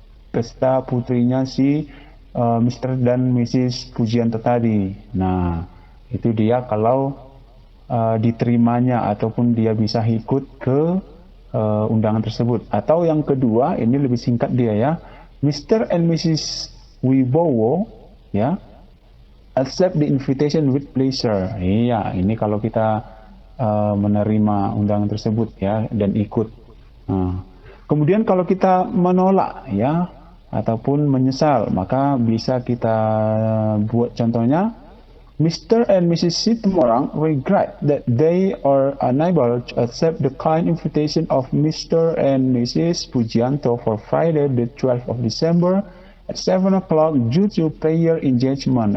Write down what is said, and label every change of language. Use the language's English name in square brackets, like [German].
[Indonesian] Pesta putrinya si Mr. dan Mrs. Pujianto tadi. Nah, itu dia kalau diterimanya ataupun dia bisa ikut ke undangan tersebut. Atau yang kedua, ini lebih singkat dia ya, Mr. [English] and Mrs. Wibowo ya accept the invitation with pleasure. [Indonesian] Iya, ini kalau kita menerima undangan tersebut ya dan ikut. Kemudian kalau kita menolak ya ataupun menyesal, maka bisa kita buat contohnya, Mr. [English] and Mrs. Situmorang regret that they are unable to accept the kind invitation of Mr. and Mrs. Pujianto for Friday the 12th of December at 7 o'clock due to prayer engagement.